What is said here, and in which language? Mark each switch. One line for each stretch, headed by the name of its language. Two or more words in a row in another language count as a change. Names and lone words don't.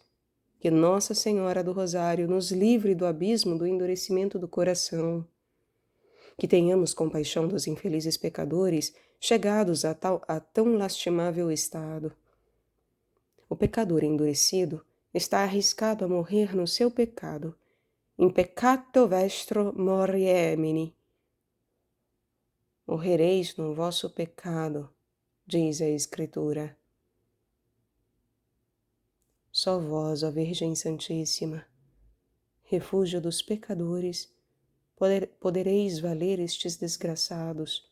Portuguese: Que Nossa Senhora do Rosário nos livre do abismo do endurecimento do coração. Que tenhamos compaixão dos infelizes pecadores chegados a tão lastimável estado. O pecador endurecido está arriscado a morrer no seu pecado.
Latin: In peccato vestro moriemini.
Portuguese: Morrereis no vosso pecado, diz a Escritura. Só vós, ó Virgem Santíssima, refúgio dos pecadores, podereis valer estes desgraçados.